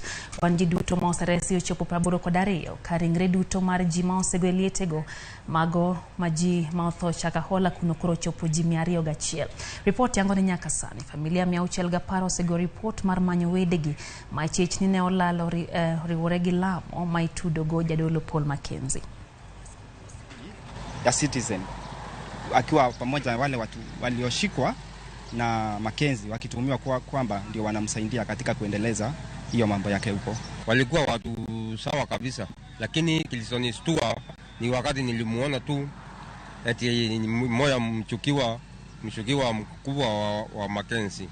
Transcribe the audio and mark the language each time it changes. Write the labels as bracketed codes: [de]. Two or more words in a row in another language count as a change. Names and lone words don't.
[luo] Wan ji duto ma oseresi ochopo 82 ka ringre duto mar ji ma osego e lietego mago ma ji ma otho Shakahola kuno koro ochopo ji 201. Report yango ni nyaka sani familia 610 osego report mar manyo wedegi ma ichich ni ne olalo riwore gi lamo ma itudogo jadolo Paul Mackenzie. [sw] Ya Citizen akiwa pamoja na wale watu walioshikwa na Mackenzie wakituhumiwa kwamba ndio wanamsaidia katika kuendeleza hiyo mambo yake huko. Walikuwa watu sawa kabisa, lakini kilichonistua ni wakati nilimuona tu eti mmoja mshukiwa mkubwa wa Mackenzie.